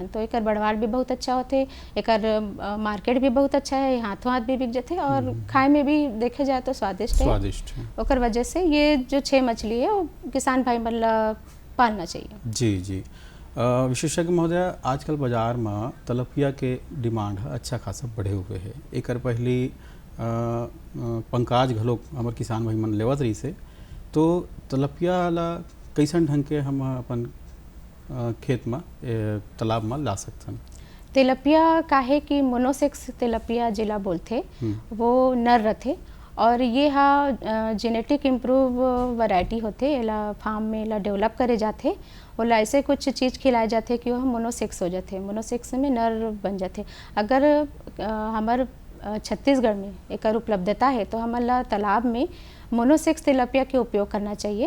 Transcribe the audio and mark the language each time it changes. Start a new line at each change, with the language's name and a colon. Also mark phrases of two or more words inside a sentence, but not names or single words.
Chhattisgarhi: तो एकर बढ़वार भी बहुत अच्छा होते, एकर मार्केट भी बहुत अच्छा है, हाथों हाथ भी बिक जाते और खाए में भी देखे जाए तो स्वादिष्ट है। ओकर वजह से ये जो 6 मछली है वो किसान भाई मन ला पालना चाहिए। जी विशेषज्ञ महोदय, आजकल बाजार में तलपिया के डिमांड अच्छा खासा बढ़े हुए है। एक पहली पंकाज घलोक हमारे किसान भाई मन लेवत रही से, तो तलपिया ला कैसन ढंग के हम अपन खेत में तालाब में ला सकते? तेलपिया काहे कि मोनोसेक्स तेलपिया जिला बोलते वो नर रहते और ये
English: genetic improve variety
Chhattisgarhi: होते एला फार्म में एला डेवलप करे जाते, ओला ऐसे कुछ चीज़ खिलाए जाते कि वो मोनोसेक्स हो जाते, मोनोसेक्स में नर बन जाते। अगर हमार छत्तीसगढ़ में एक उपलब्धता है तो हमारा तालाब में मोनोसेक्स तिलपिया के उपयोग करना चाहिए।